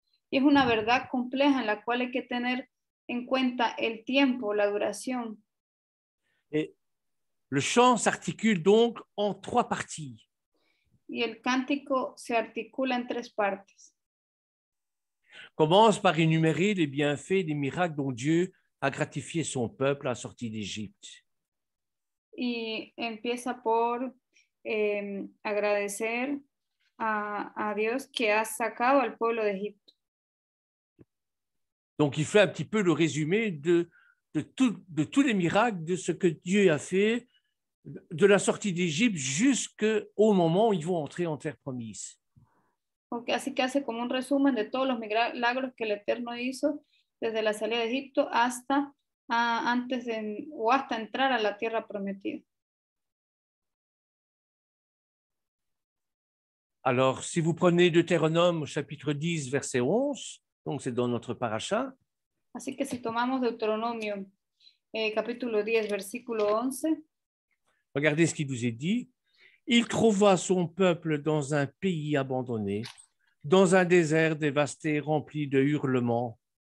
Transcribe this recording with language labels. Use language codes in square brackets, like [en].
[es] Y es una verdad compleja en la cual hay que tener en cuenta el tiempo, la duración. [fr] Et le chant s'articule donc en 3 parties. [es] Y el cántico se articula en 3 partes. [fr] Commence par énumérer les bienfaits, les miracles dont Dieu a gratifié son peuple à la sortie d'Égypte. [es] Y empieza por agradecer a Dios que ha sacado al pueblo de Egipto. [fr] Donc, il fait un petit peu le résumé de tous les miracles, de ce que Dieu a fait, de la sortie d'Égypte jusqu'au moment où ils vont entrer en terre promise. [es] Así que hace como un resumen de todos los milagros que el Eterno hizo desde la salida de Egipto hasta hasta entrar a la tierra prometida. [fr] Alors, si vous prenez Deutéronome chapitre 10, verset 11, donc c'est dans notre paracha. [es] Así que si tomamos Deuteronomio capítulo 10, versículo 11. [fr] Regardez ce qui nous est dit. Il trouva son peuple dans un pays abandonné, dans un désert dévasté rempli de hurlements.